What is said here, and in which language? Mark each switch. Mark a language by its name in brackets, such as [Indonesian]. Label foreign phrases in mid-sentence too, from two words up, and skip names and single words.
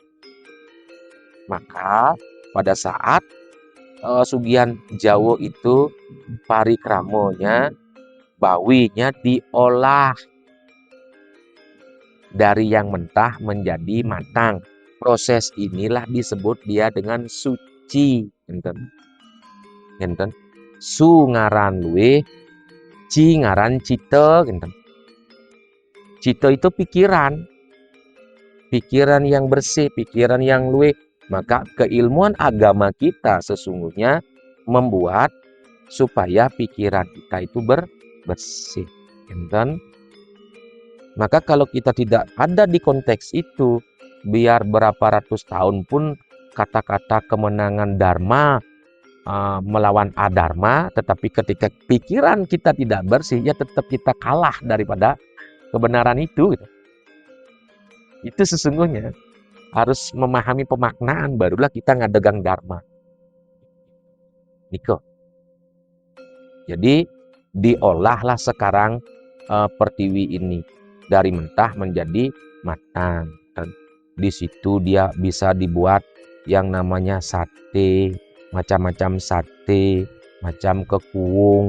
[Indonesian] Maka pada saat Sugihan Jawa itu parikramonya, bawinya diolah dari yang mentah menjadi matang. Proses inilah disebut dia dengan suci. [Balinese] Ngenten. Su ngaran luwe, ci ngaran cita. [Indonesian] Cita itu pikiran. Pikiran yang bersih, pikiran yang luwe. Maka keilmuan agama kita sesungguhnya membuat supaya pikiran kita itu bersih. Ngenten. Maka kalau kita tidak ada di konteks itu, biar berapa ratus tahun pun kata-kata kemenangan Dharma melawan adharma, tetapi ketika pikiran kita tidak bersih, ya tetap kita kalah daripada kebenaran itu. Gitu. Itu sesungguhnya harus memahami pemaknaan, barulah kita ngadegang Dharma. Niko. Jadi diolahlah sekarang pertiwi ini dari mentah menjadi matang. Dan di situ dia bisa dibuat yang namanya sate, macam-macam sate, macam kekuung.